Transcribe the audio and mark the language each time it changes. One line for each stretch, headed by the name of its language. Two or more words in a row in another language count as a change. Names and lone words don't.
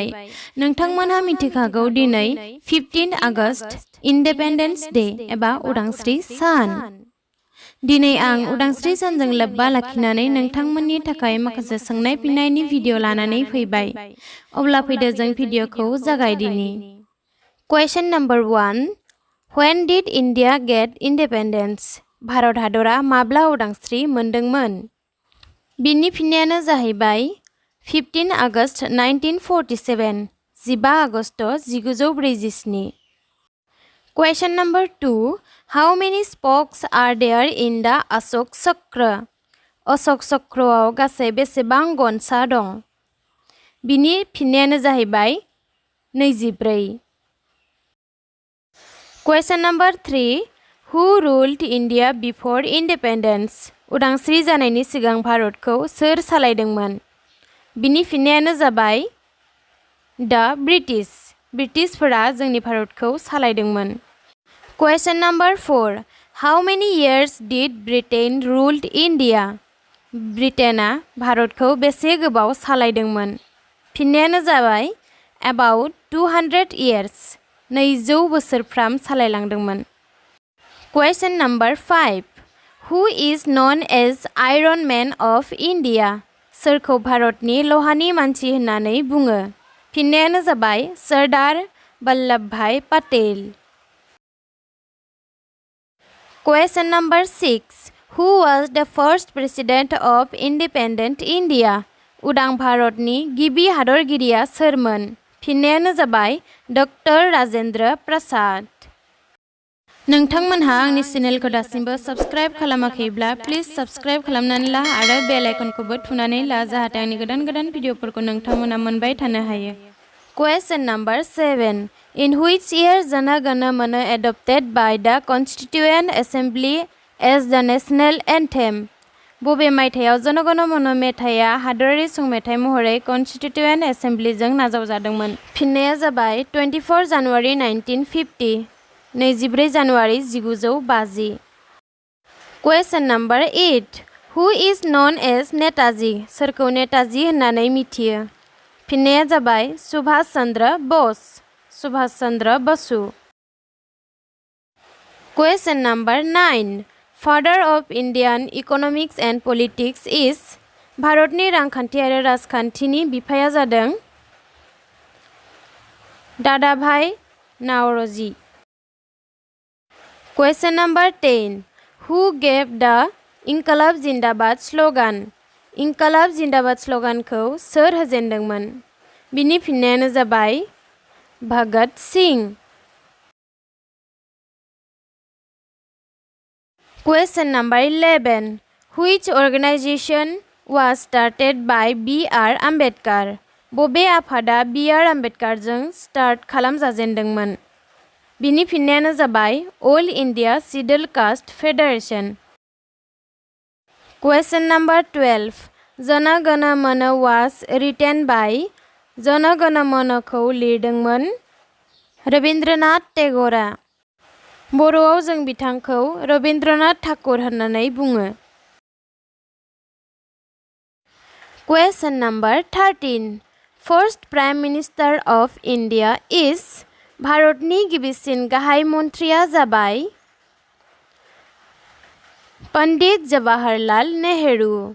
Bodo: नोंथांमोनहा मिथिखागौ दिनै 15 आगस्ट
English: independence day
Bodo: एबा उदांस्रि सान। दिनै आं उदांस्रि सानजों लोब्बा लाखिनानै नोंथांमोननि थाखाय माखासे सोंनाय फिननायनि भिडिअ लानानै फैबाय। अब्ला फैदो जों भिडिअखौ जागायदिनि।
English: question number 1 When did India get independence?
Bodo: भारत हादरा माब्ला उदांस्रि मोनदोंमोन? बिनि फिननायानो जाहैबाय 15 आगस्ट 1947 15 आगस्ट 1947।
English: Question number 2 How many spokes are there in the Ashok Chakra?
Bodo: अशोक चक्रआव गासै बेसेबां गनसा दं? बिनि फिननायानो जाहैबाय 24।
English: Question number 3 Who ruled India before independence?
Bodo: उदांस्रि जानायनि सिगां भारतखौ सोर सालायदोंमोन? बिनि फिननायानो जाबाय दा ब्रिटिशफोरा जोंनि भारतखौ सालायदोंमोन।
English: Question number 4 How many years did Britain ruled India?
Bodo: ब्रिटेनआ भारतखौ बेसे गोबाव सालायदोंमोन? फिननायानो जाबाय
English: about 200 years
Bodo: 200 बोसोरफ्राम सालायलांदोंमोन।
English: Question number 5 Who is known as Iron Man of India?
Bodo: सोरखौ भारतनि लहानि मानसि होननानै बुङो? फिननायानो जाबाय सरदार वल्लभभाई पटेल।
English: Question number 6 Who was the first president of independent India?
Bodo: उदां भारतनि गिबि हादरगिरिया सोरमोन? फिननायानो जाबाय डक्टर राजेंद्र प्रसाद। नोंथांमोनहा आंनि चेनेलखौ दासिमबो सब्सक्राइब खालामाखैब्ला
English: please subscribe
Bodo: खालामनानै ला आरो बेल आइकनखौबो थुनानै ला जाहाथे आंनि गोदान भिडिअफोरखौ नोंथांमोना मोनबाय थानो हायो।
English: Question number 7 In which year Jana Gana Mana adopted by the Constituent Assembly as the national anthem?
Bodo: बबे मायथाइयाव जन गण मन मेथाइया हादरारि संमेथाइ महरै कन्स्टिट्युएन्ट एसेम्बलिजों नाजावजादोंमोन? फिननाया जाबाय 24 जानुवारि 1950 24 जानुवारि 1950।
English: Question number 8 Who is known as Netaji?
Bodo: सोरखौ नेताजी होननानै मिथियो? फिननाया जाबाय सुभाष चन्द्र बसु।
English: Question number 9 Father of Indian Economics and Politics is
Bodo: भारतनि रांखान्थि आरो राजखान्थिनि बिफाया जादों दादाभाई नावरोजी।
English: Question number 10 Who gave the Inquilab Zindabad slogan?
Bodo: Inquilab Zindabad sloganखौ सोर होजेनदोंमोन? बिनि फिननायानो जाबाय भगत सिंह।
English: Question number 11 Which organization was started by B.R. Ambedkar?
Bodo: बबे आफादा B.R. आम्बेडकारजों स्टार्ट खालामजाजेनदोंमोन? बिनि फिननायानो जाबाय All India Scheduled Caste Federation।
English: Question number 12 Jana Gana Mana was written by
Bodo: Jana Gana Manखौ लिरदोंमोन रबीन्द्रनाथ टेग'रा। बर'आव जों बिथांखौ रबीन्द्रनाथ ठाकुर होननानै बुङो।
English: Question number 13 First Prime Minister of India is
Bodo: भारतनि गिबिसिन गाहाय मन्थ्रिया जाबाय पन्डित जवाहरलाल नेहरू।